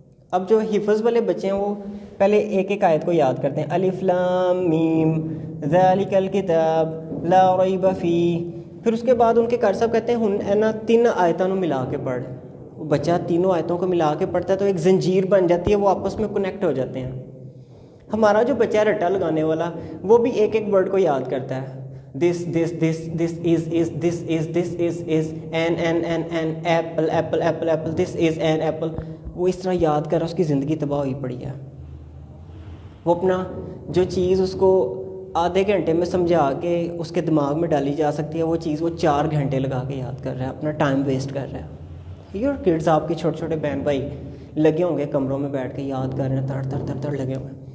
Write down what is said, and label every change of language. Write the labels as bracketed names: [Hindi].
[Urdu] اب جو حفظ والے بچے ہیں وہ پہلے ایک ایک آیت کو یاد کرتے ہیں، [Arabic] الف لام میم ذالک الکتاب لا ریب فیہ. [Urdu] پھر اس کے بعد ان کے قاری صاحب کہتے ہیں نا 3 آیتوں ملا کے پڑھ. وہ بچہ تینوں آیتوں کو ملا کے پڑھتا ہے تو ایک زنجیر بن جاتی ہے، وہ آپس میں کنیکٹ ہو جاتے ہیں. ہمارا جو بچہ رٹا لگانے والا وہ بھی ایک ایک ورڈ کو یاد کرتا ہے. [English] this this this this is this is this is an apple apple apple apple this is an apple. [Urdu] وہ اس طرح یاد کر رہا، اس کی زندگی تباہ ہوئی پڑی ہے. وہ اپنا جو چیز اس کو آدھے گھنٹے میں سمجھا کے اس کے دماغ میں ڈالی جا سکتی ہے وہ چیز وہ 4 گھنٹے لگا کے یاد کر رہا ہے، اپنا ٹائم ویسٹ کر رہا ہے. [English] your kids, [Urdu] آپ کے چھوٹے چھوٹے بہن بھائی لگے ہوں گے کمروں میں بیٹھ کے یاد کر رہے ہیں، تڑ تڑ لگے ہوئے ہیں.